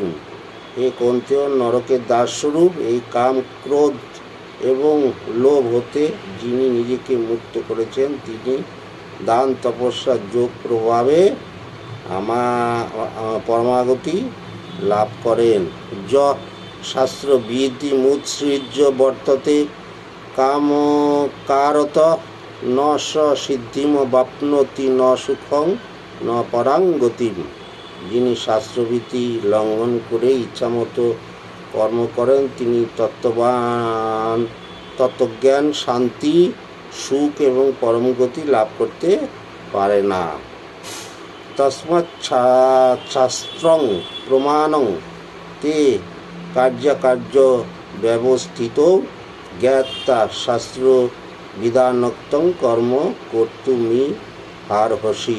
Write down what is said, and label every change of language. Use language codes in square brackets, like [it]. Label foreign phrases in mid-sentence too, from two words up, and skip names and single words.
[bn] হে কৌন্তেয়, নরকের দ্বারস্বরূপ এই কাম, ক্রোধ এবং লোভ হতে যিনি নিজেকে মুক্ত করেছেন, তিনি দান, তপস্যা, যোগ প্রভাবে পরমাগতি লাভ করেন। [sa] য শাস্ত্রবিধি মুৎসৃজ্য বর্ততে কামকারত ন স সিদ্ধিম বাপ্নোতি ন সুখং ন পরাঙ্গতিম। [bn] যিনি শাস্ত্রবিধি লঙ্ঘন করে ইচ্ছামতো কর্ম করেন, তিনি তত্ত্বজ্ঞান, শান্তি, সুখ এবং পরমগতি লাভ করতে পারে না। [sa] তস্মাৎ শাস্ত্রং প্রমাণং তে কার্যকার্য ব্যবস্থিত জ্ঞাতা শাস্ত্র বিধানোক্তং কর্ম কর্তুমি হারহসি।